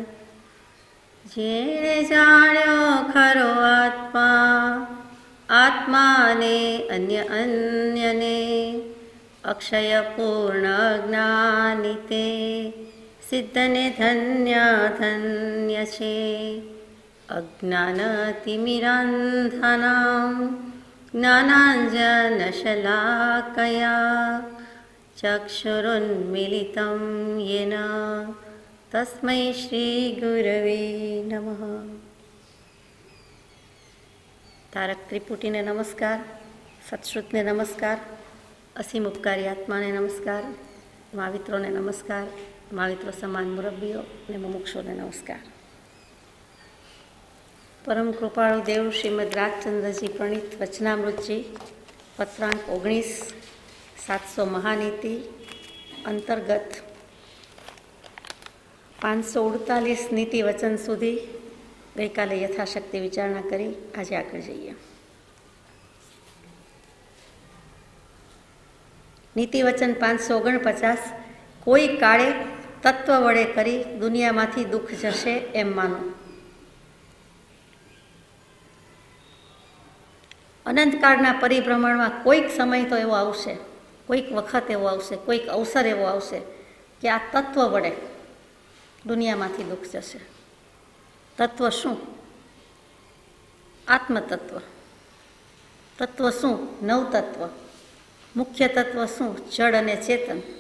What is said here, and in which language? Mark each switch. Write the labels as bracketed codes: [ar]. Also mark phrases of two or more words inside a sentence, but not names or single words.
[gu] જેણે જાણ્યો ખરો આત્મા આત્માને અન્ય અન્યને અક્ષય પૂર્ણ જ્ઞાનિતે સિદ્ધને ધન્ય ધન્ય છે अज्ञानतिमिरान्धानां [sa] ज्ञानाञ्जनशलाकया चक्षुरुन्मीलितं येन तस्मै श्रीगुरवे नमः। [gu] તારક ત્રિપુટી ને નમસ્કાર, સતશ્રુત ને નમસ્કાર, અસીમ ઉપકારી આત્મા ને નમસ્કાર, મહાવિત્રોં ને નમસ્કાર, મહાવિત્રોં સમાન મુરબ્બીઓ ને મુમુક્ષો ને નમસ્કાર। પરમ કૃપાળુ દેવ શ્રીમદ રાજચંદ્રજી પ્રણીત વચનામૃતજી પત્રાંક 19 700 મહાનીતિ અંતર્ગત 548 નીતિ વચન સુધી ગઈ કાલે યથાશક્તિ વિચારણા કરી। આજ આગે જાઇએ। નીતિ વચન 549 કોઈ કાળે તત્વ વડે કરી દુનિયામાંથી દુખ જશે એમ માનો। અનંતકાળના પરિભ્રમણમાં કોઈક સમય તો એવો આવશે, કોઈક વખત એવો આવશે, કોઈક અવસર એવો આવશે કિ આ તત્વ વડે દુનિયામાંથી દુખ જશે। તત્વ શું? આત્મતત્વ। તત્વ શું? નવતત્વ। મુખ્ય તત્વ શું? જડ અને ચેતન।